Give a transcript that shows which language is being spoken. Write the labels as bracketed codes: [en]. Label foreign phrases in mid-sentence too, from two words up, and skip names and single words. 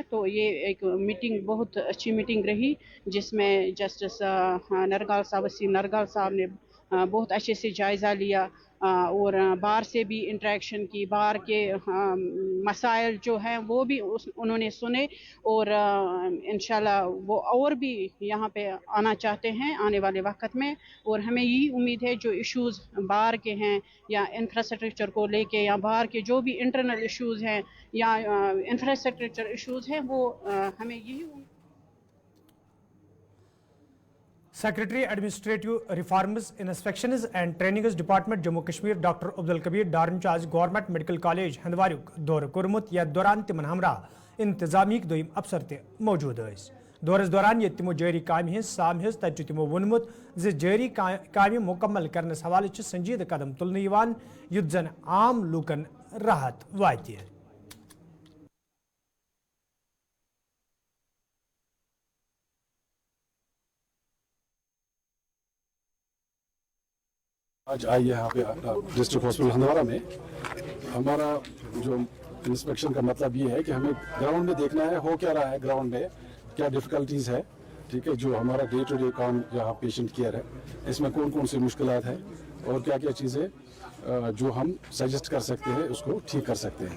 [hi] तो ये एक मीटिंग बहुत अच्छी मीटिंग रही जिसमें जस्टिस नरगाल साहब, वसीम नरगाल साहब ने बहुत अच्छे से जायज़ा लिया और बार से भी इंटरेक्शन की, बार के मसाइल जो हैं वो भी उन्होंने सुने, और इंशाल्लाह वो और भी यहाँ पे आना चाहते हैं आने वाले वक्त में। और हमें यही उम्मीद है जो इश्यूज़ बार के हैं या इंफ्रास्ट्रक्चर को लेके या बाहर के जो भी [en] internal issues [hi] हैं या [en] infrastructure issues [hi] हैं, वो हमें यही [en] Secretary Administrative Reforms, Inspections and Trainings Department Jammu Kashmir Dr. [ks] Abdul Kabir Darn Chaz Government Medical College Handwaruk दौर कोरमुत या दौरान तिमन हमरा इंतजामी दोयम अफसर ते मौजूद है। दौरस दौरान ये तिमो जारी काम हिंस साम हिंस तज तिमो वोनमुत जे जारी काम मुकम्मल करने हवाले संजीद कदम तुलने यवान युद्ध जन आम लूकन राहत वाति। [hi] आज आई यहाँ पे डिस्ट्रिक्ट हॉस्पिटल हंदवाड़ा में हमारा जो इंस्पेक्शन का मतलब ये है कि हमें ग्राउंड में देखना है हो क्या रहा है, ग्राउंड में क्या डिफ़िकल्टीज़ है, ठीक है, जो हमारा [en] day to day [hi] काम यहाँ [en] patient care [hi] है इसमें कौन कौन सी मुश्किलात है और क्या क्या चीज़ें जो हम सजेस्ट कर सकते हैं उसको ठीक कर सकते हैं।